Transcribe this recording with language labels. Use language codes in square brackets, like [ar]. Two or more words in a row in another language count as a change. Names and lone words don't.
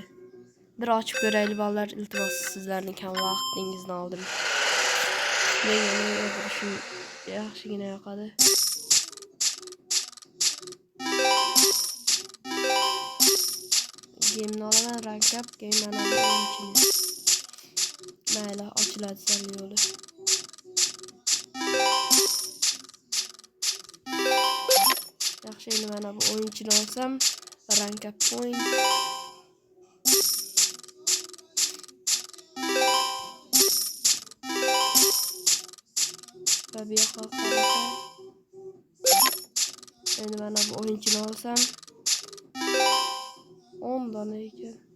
[uz] Bir ochib ko'raylik bolalar, iltimos sizlarning ham vaqtingizni oldim. Menga o'tirishim yaxshigina yoqadi. Game'ni olaman, [en] rank up, [uz] game'dan o'yinchini. Mayli, ochiladi sal yo'li. Yaxshi, endi mana bu o'yinchini olsam, [en] rank up point. [uz] Va bu yoqqa qarasam, endi mana bu o'yinchini olsam 10 dona ekan.